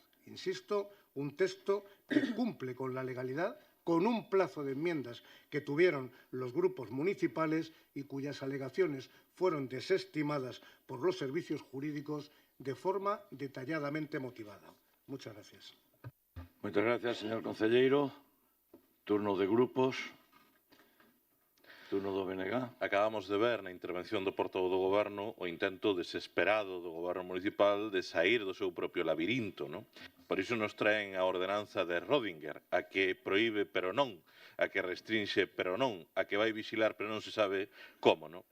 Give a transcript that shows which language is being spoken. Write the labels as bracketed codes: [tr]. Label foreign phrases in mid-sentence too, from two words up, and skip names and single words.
[es] Insisto, un texto que cumple con la legalidad, con un plazo de enmiendas que tuvieron los grupos municipales y cuyas alegaciones fueron desestimadas por los servicios jurídicos de forma detalladamente motivada. Muchas gracias. Muchas gracias, señor concelleiro. Turno de grupos. [gl] Turno do BNG. Acabamos de ver na intervención do portavoz do Goberno o intento desesperado do Goberno municipal de sair do seu propio labirinto, non? Por iso nos traen a ordenanza de Rödinger, a que proíbe pero non, a que restrinxe pero non, a que vai vixilar pero non se sabe como, non?